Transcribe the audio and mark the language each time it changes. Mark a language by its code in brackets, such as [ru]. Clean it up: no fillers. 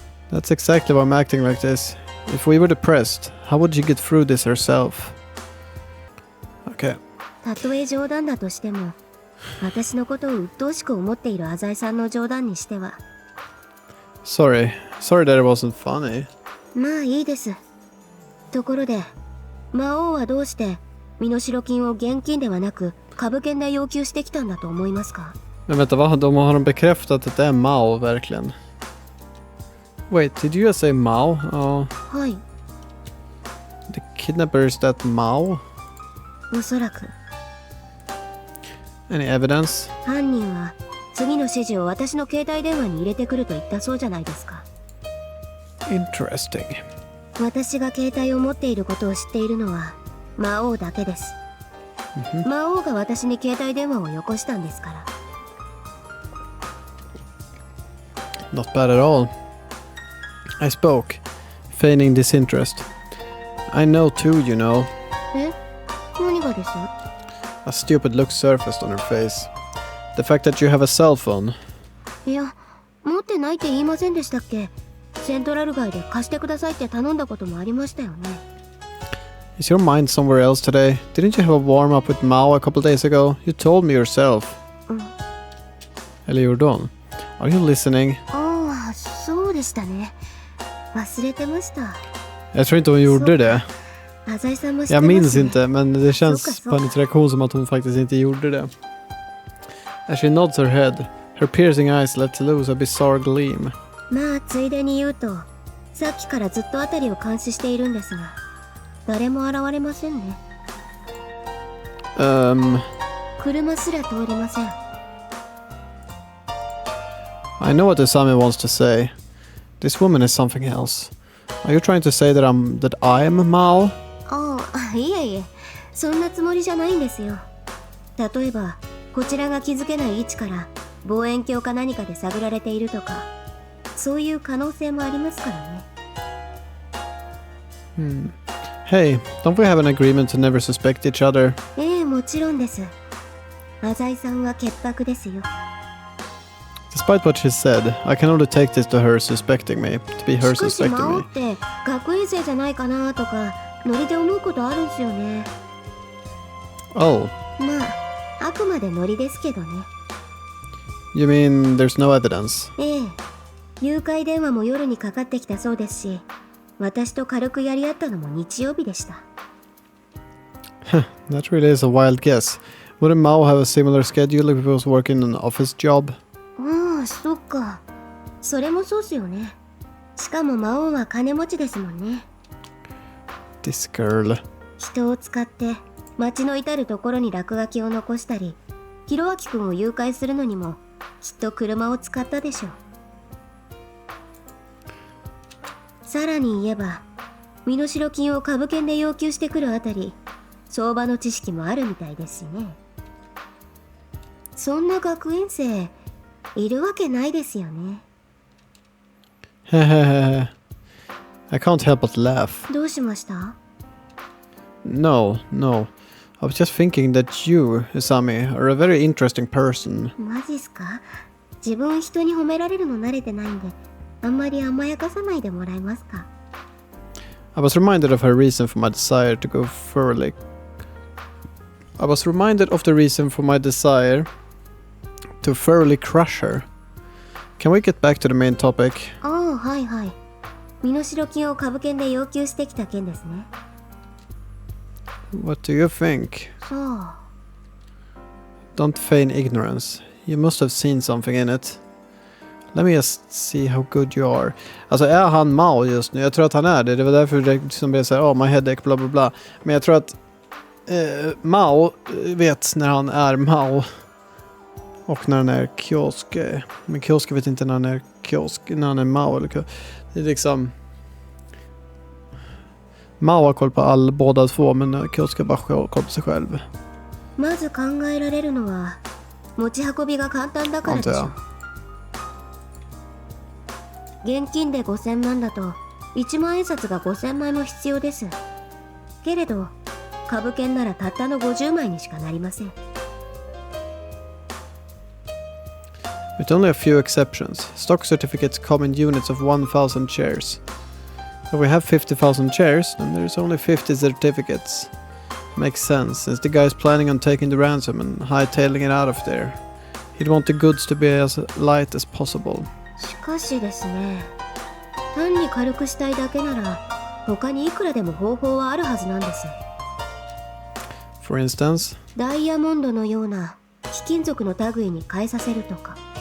[en] That's exactly why I'm acting like this. If we were depressed, how would she get through this herself? Okay. [ja] たとえ冗談だとしても、私のことを鬱陶しく思っている浅井さんの冗談にしては。 [en] Sorry that it wasn't funny. [ja] まあいいです。ところで、魔王はどうして身代金を現金ではなく株券で要求してきたんだと思いますか? [sv] Men vänta, har de bekräftat att det är Maou verkligen? [en] Wait, did you just say Maou? Oh. [ja] はい。 [en] The kidnapper is that Maou? [ja] おそらく。 [en] Any evidence? [ja] 犯人は次の指示を私の携帯電話に入れてくると言ったそうじゃないですか。 [en] Interesting. [ja] 私が携帯を持っていることを知っているのは魔王だけです。魔王が私に携帯電話をよこしたんですから。 [en] Not bad at all. I spoke, feigning disinterest. I know too, you know. [ja] え、何がです？ [en] A stupid look surfaced on her face. The fact that you have a cell phone. [ja] いや、持ってないって言いませんでしたっけ？セントラル街で貸してくださいって頼んだこともありましたよね。 [en] Is your mind somewhere else today? Didn't you have a warm-up with Maou a couple days ago? You told me yourself. [ja] うん。 [en] Eliordon, are you listening? [ja] ああ、そうでしたね。忘れてました。 [sv] Jag tror inte hon gjorde det. [ja] 浅井さんも知って [sv] Jag [ja] ますね。 [sv] minns inte, men det känns Så. på hennes reaktion som att hon faktiskt inte gjorde det. [en] As she nods her head, her piercing eyes let loose a bizarre gleam. [ja] まあついでに言うと、さっきからずっと辺りを監視しているんですが、誰も現れませんね。車すら通りません。 [en] I know what Asami wants to say. This woman is something else. Are you trying to say that I'm Mao? [ja] ああ、いえいえ、そんなつもりじゃないんですよ。例えば、こちらが気づけない位置から望遠鏡か何かで探られているとか、そういう可能性もありますからね。 [en] Hey, don't we have an agreement to never suspect each other? [ja] ええ、もちろんです。浅井さんは潔白ですよ。 [en] Despite what she said, I can only take this to her suspecting me, to be her [ja] しかし、魔 [en] suspecting [ja] 王 [en] me. [ja] って学園生じゃないかなとか、ノリで思うことあるんすよね。 [en] Oh, [ja] まあ、あくまでノリですけどね。 [en] you mean there's no evidence? [ja] ええ、誘拐電話も夜にかかってきたそうですし、私と軽くやり合ったのも日曜日でした。 [en] That really is a wild guess. Wouldn't Mao have a similar schedule if he was working an office job? [ja] ああ、そっか。それもそうっすよね。しかも魔王は金持ちですもんね。 [en] This girl. [ja] 人を使って街の至るところに落書きを残したり、ひろあきくんを誘拐するのにもきっと車を使ったでしょう。さらに言えば、身代金を株券で要求してくるあたり、相場の知識もあるみたいですしね。そんな学園生いるわけないですよね。 [en] Hehehe. I can't help but laugh. [ja] どうしました？ [en] No. I was just thinking that you, Isami, are a very interesting person. [ja] マジっすか？自分人に褒められるの慣れてないんで、あんまり甘やかさないでもらえますか？ [en] I was reminded of her reason for my desire to go thoroughly. I was reminded of the reason for my desire to thoroughly crush her. Can we get back to the main topic? [ja] ああ、はいはい。身代金を株券で要求してきた件ですね。 [en] What do you think? [ja] そう。 [en] Don't feign ignorance. You must have seen something in it. Let me just see how good you are. [sv] Alltså är han Mao just nu? Jag tror att han är det. Det var därför det liksom blev såhär, [en] oh my headache, [sv] bla bla bla. Men jag tror att Mao vet när han är Mao. Och när han är kiosk. Men kiosk vet inte när han är kiosk. När han är Mao eller kiosk. Det är liksom... Mao har koll på båda två, men kiosk har bara koll på sig själv. [ja] まず考えられるのは持ち運びが簡単だからでしょ。現金で5000万だと1万円札が5000枚も必要です。けれど株券ならたったの50枚にしかなりません。 [en] With only a few exceptions, stock certificates come in units of 1,000 shares. If we have 50,000 shares, then there's only 50 certificates. Makes sense, since the guy's planning on taking the ransom and hightailing it out of there. He'd want the goods to be as light as possible. [ja] しかしですね、単に軽くしたいだけなら他にいくらでも方法はあるはずなんです。 [en] For instance? [ja] ダイヤモンドのような貴金属の類に変えさせるとか。